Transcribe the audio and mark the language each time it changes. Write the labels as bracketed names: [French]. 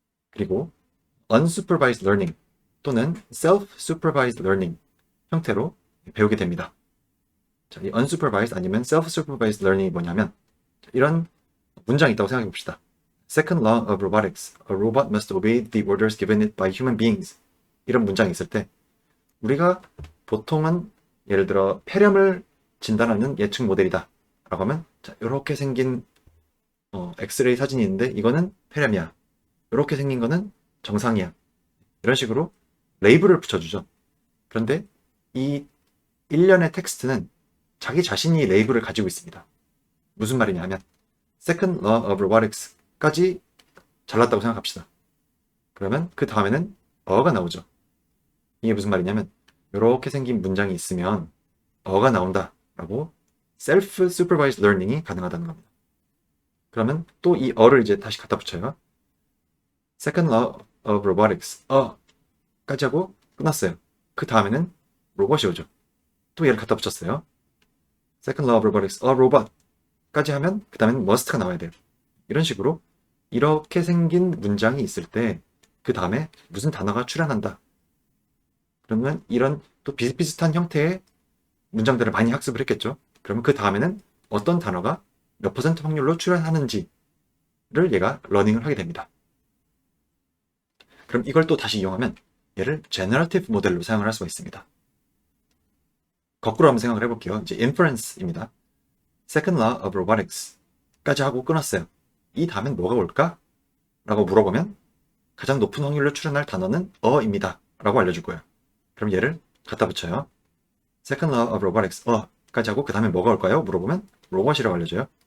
[Korean] 그리고 unsupervised learning 또는 self-supervised learning 형태로 배우게 됩니다. 자, 이 unsupervised 아니면 self-supervised learning이 뭐냐면 이런 문장이 있다고 생각해 봅시다. [English] Second law of robotics. A robot must obey the orders given it by human beings. [Korean] 이런 문장이 있을 때 우리가 보통은 예를 들어 폐렴을 진단하는 예측 모델이다 라고 하면 자, 이렇게 생긴 엑스레이 사진이 있는데 이거는 폐렴이야. 이렇게 생긴 거는 정상이야. 이런 식으로 레이블을 붙여주죠. 그런데 이 일련의 텍스트는 자기 자신이 레이블을 가지고 있습니다. 무슨 말이냐 하면 [English] Second Law of Robotics [Korean] 까지 잘났다고 생각합시다. 그러면 그 다음에는 어가 나오죠. 이게 무슨 말이냐면 이렇게 생긴 문장이 있으면 어가 나온다 라고 Self-Supervised Learning이 가능하다는 겁니다. 그러면 또 이 어를 이제 다시 갖다 붙여요. [English] Second Law of Robotics [Korean] 까지 하고 끝났어요. 그 다음에는 로봇이 오죠. 또 얘를 갖다 붙였어요. [English] Second Law of Robotics, robot [Korean] 까지 하면 그 다음에는 must가 나와야 돼요. 이런 식으로 이렇게 생긴 문장이 있을 때 그 다음에 무슨 단어가 출현한다. 그러면 이런 또 비슷비슷한 형태의 문장들을 많이 학습을 했겠죠. 그러면 그 다음에는 어떤 단어가 몇 퍼센트 확률로 출현하는지를 얘가 러닝을 하게 됩니다. 그럼 이걸 또 다시 이용하면 얘를 generative 모델로 사용을 할 수가 있습니다. 거꾸로 한번 생각을 해볼게요. 이제 inference입니다. [English] Second law of robotics [Korean] 까지 하고 끊었어요. 이 다음엔 뭐가 올까? 라고 물어보면 가장 높은 확률로 출현할 단어는 어입니다. 라고 알려줄 거예요. 그럼 얘를 갖다 붙여요. [English] Second law of robotics [Korean] 까지 하고 그 다음에 뭐가 올까요? 물어보면 로봇이라고 알려줘요.